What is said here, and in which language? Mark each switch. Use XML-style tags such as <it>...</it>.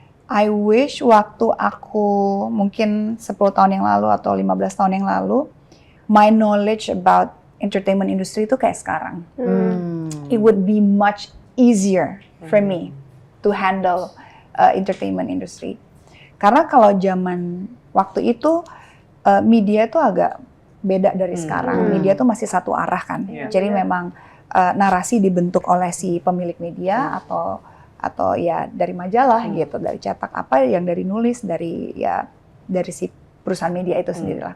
<en>I wish</en> <id>waktu aku mungkin 10 tahun yang lalu atau 15 tahun yang lalu,</id> <en>my knowledge about entertainment industry</en> <id>itu kayak sekarang.</id> <en>It would be much easier for me to handle entertainment industry.</en> <id>Karena kalau zaman waktu itu media itu agak beda dari sekarang. Media itu masih satu arah kan. Iya. Jadi memang narasi dibentuk oleh si pemilik media atau ya dari majalah gitu, dari cetak apa yang dari nulis dari si perusahaan media itu sendiri lah.</id>